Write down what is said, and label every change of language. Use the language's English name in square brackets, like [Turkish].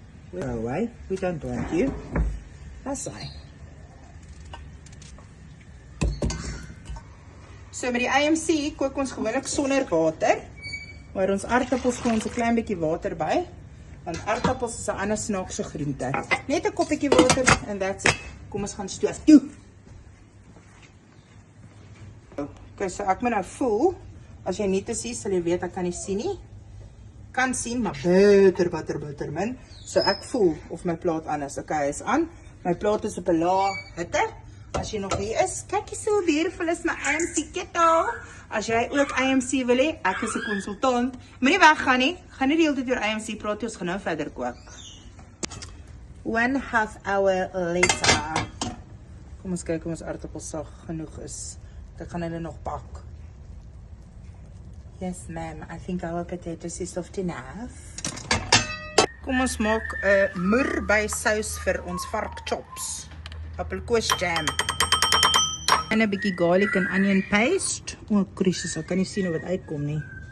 [English] Go away, we don't want you. That's hy. [Afrikaans] So met die AMC kook ons gewoonlik sonder water. Maar ons aardappels gooi ons 'n klein bietjie water by. Want aardappels is 'n ander snaakse groente. Net 'n koppietjie water [English] and that's it. [Afrikaans] Kom ons gaan stoof toe. Okay, so ek moet nou voel. As jy nie te sien, sal jy weet ek kan nie sien nie. Kan sien, maar bitter min. So ek voel of my plaat aan is. Okay, hy is aan. My plaat is op 'n lae hitte. As jy nog hier is, kyk hier so beautiful is my AMC kettle. As jy ook AMC wil hê, ek is 'n konsultant. Moenie weggaan nie. Gaan nie die hele tyd oor AMC praat, ons gaan nou verder kook. [English] 1/2 hour later. [Afrikaans] Kom ons kyk of ons aardappels sag genoeg is. Ek gaan hulle nog bak. [English] Yes ma'am, I think our potatoes is soft enough. [Afrikaans] Kom ons maak 'n moerbei sous vir ons vark chops. Appelkoos jam. En 'n bietjie [English] garlic and onion paste. [Afrikaans] O, krisis, ek kan nie sien of dit uitkom nie.